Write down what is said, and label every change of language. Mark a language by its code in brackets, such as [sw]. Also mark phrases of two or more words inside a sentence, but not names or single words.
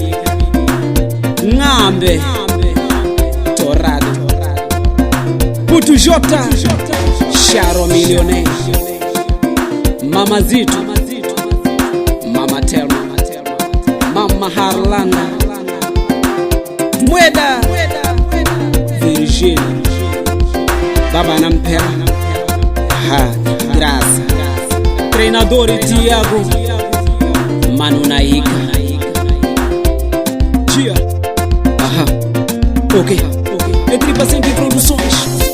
[pt] Ngambe Torado Putu Jota Sharo Millionaire Mama Zitu Mama Telma Mama Harlanda Mweda Virginia Baba Nampera Graça Treinador Tiago Manu Naika Gia Ok É Tripa Sempre Produções